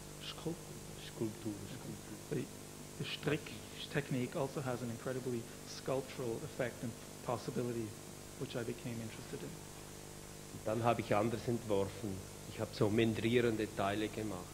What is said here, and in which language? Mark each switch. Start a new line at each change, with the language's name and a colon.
German: Skulptur.
English: The strick technique also has an incredibly sculptural effect and possibility, which I became interested in.
German: Und dann habe ich anders entworfen. Ich habe so mendrierende Teile gemacht.